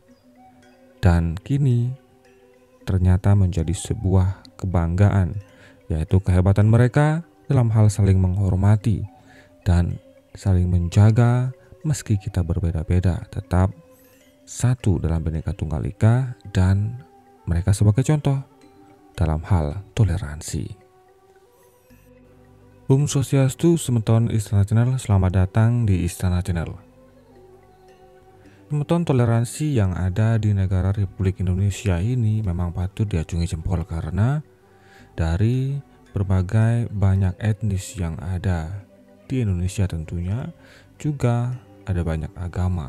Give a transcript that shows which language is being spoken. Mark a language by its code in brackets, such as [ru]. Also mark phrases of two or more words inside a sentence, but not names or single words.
[id] Dan kini ternyata menjadi sebuah kebanggaan, yaitu kehebatan mereka dalam hal saling menghormati dan saling menjaga meski kita berbeda-beda, tetap satu dalam Bhinneka Tunggal Ika, dan mereka sebagai contoh dalam hal toleransi. [ban] Om Swastiastu, [id] semeton Istana Channel, selamat datang di Istana Channel. Semeton, toleransi yang ada di negara Republik Indonesia ini memang patut diacungi jempol karena dari berbagai banyak etnis yang ada di Indonesia tentunya juga ada banyak agama.